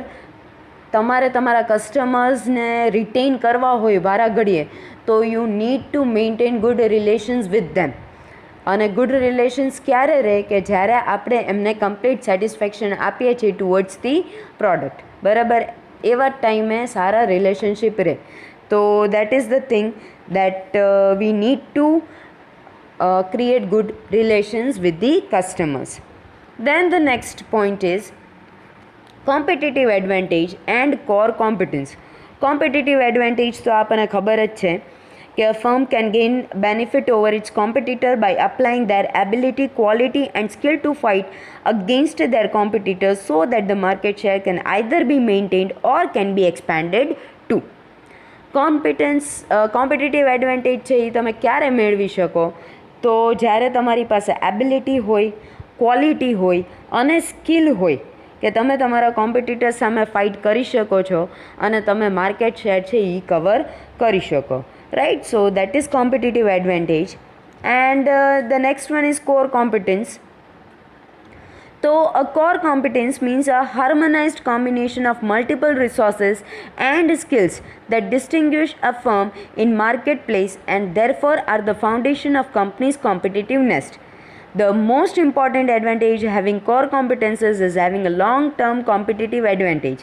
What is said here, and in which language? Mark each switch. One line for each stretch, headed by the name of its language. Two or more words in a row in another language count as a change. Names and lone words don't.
Gujarati: તમારે તમારા કસ્ટમર્સને રિટેન કરવા હોય વારા ઘડીએ, તો
English: you need to maintain good relations with them.
Gujarati: અને ગુડ રિલેશન્સ ક્યારે રહે? કે જ્યારે આપણે એમને
English: complete satisfaction
Gujarati: આપીએ છીએ
English: towards the product,
Gujarati: બરાબર? એવા ટાઈમે સારા રિલેશનશિપ રહે. તો
English: that is the thing that we need to create good relations with the customers. Then the next point is competitive advantage and core competence. Competitive advantage
Gujarati: તો આપણને ખબર જ છે કે
English: a firm can gain benefit over its competitor by applying their ability, quality and skill to fight against their competitors so that the market share can either be maintained or can be expanded too. competitive advantage
Gujarati: છે એ તમે ક્યારે મેળવી શકો? તો જ્યારે તમારી પાસે એબિલિટી હોય, ક્વોલિટી હોય અને સ્કિલ હોય કે તમે તમારા કોમ્પિટિટર સામે ફાઇટ કરી શકો છો અને તમે
English: market share
Gujarati: છે એ કવર કરી શકો, રાઈટ?
English: so that is competitive advantage. and the next one is core competence. So a core competence means a harmonized combination of multiple resources and skills that distinguish a firm in marketplace and therefore are the foundation of company's competitiveness. The most important advantage having core competences is having a long-term competitive advantage.